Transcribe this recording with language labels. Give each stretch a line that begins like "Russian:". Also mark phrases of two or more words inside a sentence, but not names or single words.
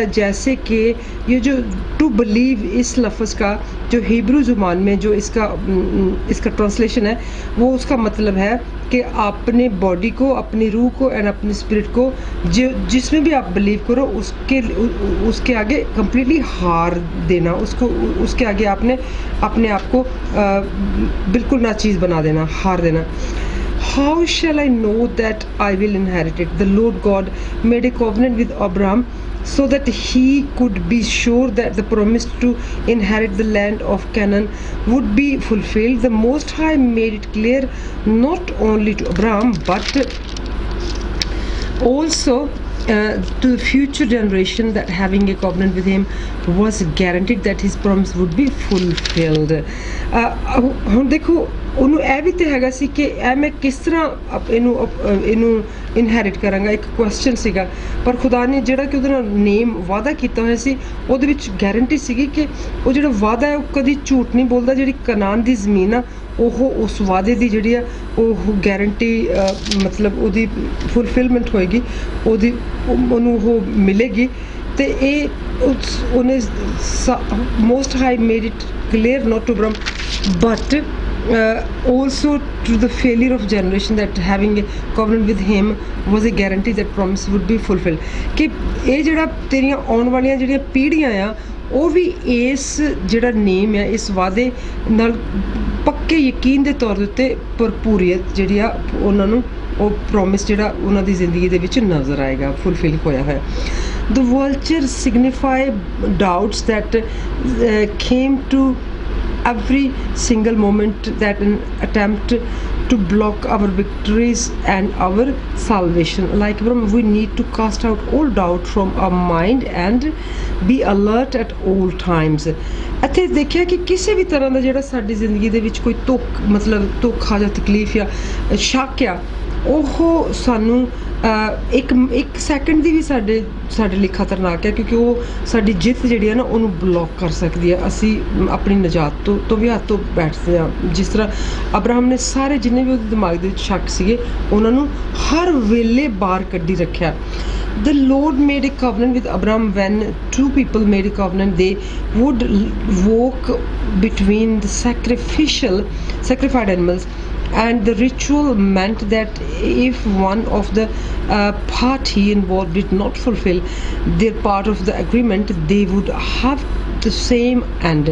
Urdu: جیسے کہ یہ جو
English: to believe
Urdu: اس لفظ کا جو ہیبرو زبان میں جو اس کا ٹرانسلیشن ہے وہ اس کا مطلب ہے کہ اپنے باڈی کو، اپنی روح کو اینڈ اپنے اسپرٹ کو جس میں بھی آپ بلیو کرو اس کے آگے کمپلیٹلی ہار دینا، اس کے آگے آپ نے اپنے آپ کو بالکل ناچیز بنا دینا، ہار دینا.
English: How shall I know that I will inherit it? The Lord God made a covenant with Abraham so that he could be sure that the promise to inherit the land of Canaan would be fulfilled. The Most High made it clear not only to Abraham but also to the future generation that having a covenant with him was guaranteed that his promise would be fulfilled.
Punjabi: ਹੁਣ ਦੇਖੋ ਉਹਨੂੰ ਇਹ ਵੀ ਤੇ ਹੈਗਾ ਸੀ ਕਿ ਇਹ ਮੈਂ ਕਿਸ ਤਰ੍ਹਾਂ ਇਹਨੂੰ ਇਨਹੈਰਿਟ ਕਰਾਂਗਾ, ਇੱਕ ਕੁਐਸਚਨ ਸੀਗਾ, ਪਰ ਖੁਦਾ ਨੇ ਜਿਹੜਾ ਕਿ ਉਹਦੇ ਨਾਲ ਨੇਮ ਵਾਅਦਾ ਕੀਤਾ ਹੋਇਆ ਸੀ ਉਹਦੇ ਵਿੱਚ ਗਾਰੰਟੀ ਸੀਗੀ ਕਿ ਉਹ ਜਿਹੜਾ ਵਾਅਦਾ ਹੈ ਉਹ ਕਦੀ ਝੂਠ ਨਹੀਂ ਬੋਲਦਾ. ਜਿਹੜੀ ਕਨਾਨ ਦੀ ਜ਼ਮੀਨ ਆ ਉਹ ਉਸ ਵਾਅਦੇ ਦੀ ਜਿਹੜੀ ਆ ਉਹ ਗਾਰੰਟੀ ਮਤਲਬ ਉਹਦੀ ਫੁਲਫਿਲਮੈਂਟ ਹੋਏਗੀ, ਉਹਨੂੰ ਉਹ ਮਿਲੇਗੀ. ਤੇ ਇਹ ਉਹਨੇ
English: Most High made it clear not to Abram but also to the failure of generation that having a covenant with him was a guarantee that promise would be fulfilled.
Punjabi: ਕਿ ਇਹ ਜਿਹੜਾ ਤੇਰੀਆਂ ਆਉਣ ਵਾਲੀਆਂ ਜਿਹੜੀਆਂ ਪੀੜ੍ਹੀਆਂ ਆ ਉਹ ਵੀ ਇਸ ਜਿਹੜਾ ਨੇਮ ਹੈ ਇਸ ਵਾਅਦੇ ਨਾਲ ਪੱਕੇ ਯਕੀਨ ਦੇ ਤੌਰ ਦੇ ਉੱਤੇ ਭਰਪੂਰੀਅਤ ਜਿਹੜੀ ਆ ਉਹਨਾਂ ਨੂੰ ਉਹ ਪ੍ਰੋਮਿਸ ਜਿਹੜਾ ਉਹਨਾਂ ਦੀ ਜ਼ਿੰਦਗੀ ਦੇ ਵਿੱਚ ਨਜ਼ਰ ਆਏਗਾ, ਫੁਲਫਿਲ ਹੋਇਆ ਹੋਇਆ.
English: The vulture signify doubts that came to every single moment that an attempt to block our victories and our salvation. Like Abraham, we need to cast out all doubt from our mind and be alert at all times.
Punjabi: ਇੱਥੇ ਦੇਖਿਆ ਕਿ ਕਿਸੇ ਵੀ ਤਰ੍ਹਾਂ ਦਾ ਜਿਹੜਾ ਸਾਡੀ ਜ਼ਿੰਦਗੀ ਦੇ ਵਿੱਚ ਕੋਈ ਧੋਖਾ ਜਾਂ ਤਕਲੀਫ ਜਾਂ ਸ਼ੱਕ ਆ ਉਹ ਸਾਨੂੰ ਇੱਕ ਸੈਕਿੰਡ ਦੀ ਵੀ ਸਾਡੇ ਲਈ ਖਤਰਨਾਕ ਹੈ, ਕਿਉਂਕਿ ਉਹ ਸਾਡੀ ਜਿੱਤ ਜਿਹੜੀ ਹੈ ਨਾ ਉਹਨੂੰ ਬਲੌਕ ਕਰ ਸਕਦੀ ਹੈ. ਅਸੀਂ ਆਪਣੀ ਨਜਾਤ ਤੋਂ ਵੀ ਹੱਥ ਤੋਂ ਬੈਠਦੇ ਹਾਂ. ਜਿਸ ਤਰ੍ਹਾਂ ਅਬਰਾਹਮ ਨੇ ਸਾਰੇ ਜਿੰਨੇ ਵੀ ਉਹਦੇ ਦਿਮਾਗ ਦੇ ਵਿੱਚ ਸ਼ੱਕ ਸੀਗੇ ਉਹਨਾਂ ਨੂੰ ਹਰ ਵੇਲੇ ਬਾਹਰ ਕੱਢੀ ਰੱਖਿਆ.
English: The Lord made a covenant with Abraham. When two people made a covenant, they would walk between the sacrificed animals, and the ritual meant that if one of the party involved did not fulfill their part of the agreement, they would have the same end.